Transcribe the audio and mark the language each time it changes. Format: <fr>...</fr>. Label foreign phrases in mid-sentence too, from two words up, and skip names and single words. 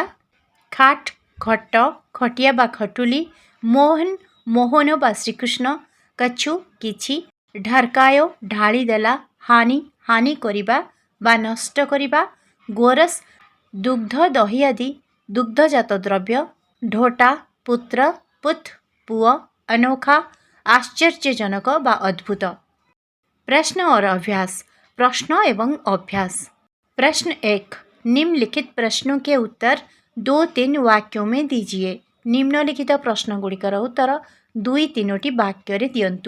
<or>ଖାଟ ଖଟ ଖଟିଆ ବା ଖଟୁଲି, ମୋହନ ମୋହନ ବା ଶ୍ରୀକୃଷ୍ଣ, କଛୁ କିଛି, ଢରକାୟ ଢାଳିଦେଲା, ହାନି ହାନି କରିବା ବା ନଷ୍ଟ କରିବା, ଗୋରସ ଦୁଗ୍ଧ ଦହି ଆଦି ଦୁଗ୍ଧଜାତ ଦ୍ରବ୍ୟ, ଢୋଟା ପୁତ୍ର ପୁତ ପୁଅ,</or> <hi>अनोखा आश्चर्यजनक व अद्भुत। प्रश्न और अभ्यास। प्रश्न एवं अभ्यास। प्रश्न 1, निम्नलिखित प्रश्नों के उत्तर 2-3 वाक्यों में दीजिए।</hi> <or>ନିମ୍ନଲିଖିତ ପ୍ରଶ୍ନ ଗୁଡ଼ିକର ଉତ୍ତର 2-3 ବାକ୍ୟ ଦିଅନ୍ତୁ।</or>